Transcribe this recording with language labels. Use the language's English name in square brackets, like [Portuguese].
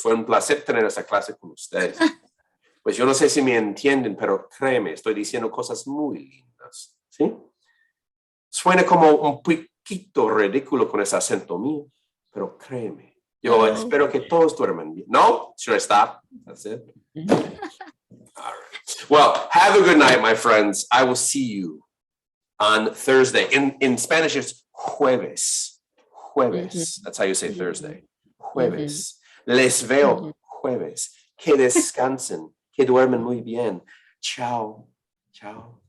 [Spanish] Fue un placer tener esta clase con ustedes. Pues yo no sé si me entienden, pero créeme, estoy diciendo cosas muy lindas. ¿Sí? Suena como un poquito ridículo con ese acento mío, pero créeme. Yo espero que todos duerman bien. [English] No? Should I stop? That's it? All right. Well, have a good night, my friends. I will see you on Thursday. In Spanish, it's jueves. Jueves. That's how you say Thursday. [Spanish] Jueves. Les veo jueves. Que descansen. Que duermen muy bien. Chao. Chao.